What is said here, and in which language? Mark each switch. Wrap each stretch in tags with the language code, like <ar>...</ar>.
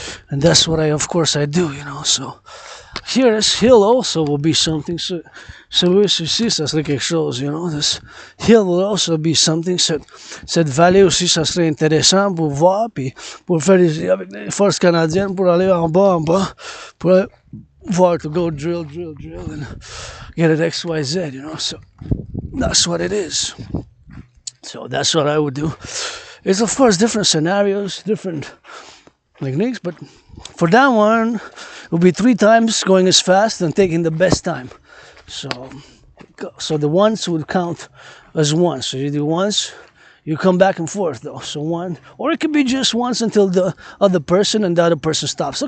<en>And that's what of course I do, you know. So here, this hill also will be something.</en> <fr>So ceci, ça serait quelque chose,</fr> <en>you know. This hill will also be something.</en> <fr>Cette vallée aussi, ça serait intéressant pour voir, puis pour faire avec les forces canadiennes, pour aller en bas, pour aller voir,</fr> <en>to go drill, and get it XYZ, you know. So that's what it is. So that's what I would do. It's of course different scenarios, different techniques, but for that one, it will be 3 times going as fast and taking the best time. So the ones would count as one. So you do once, you come back and forth though. So one, or it could be just once until the other person and the other person stops.</en>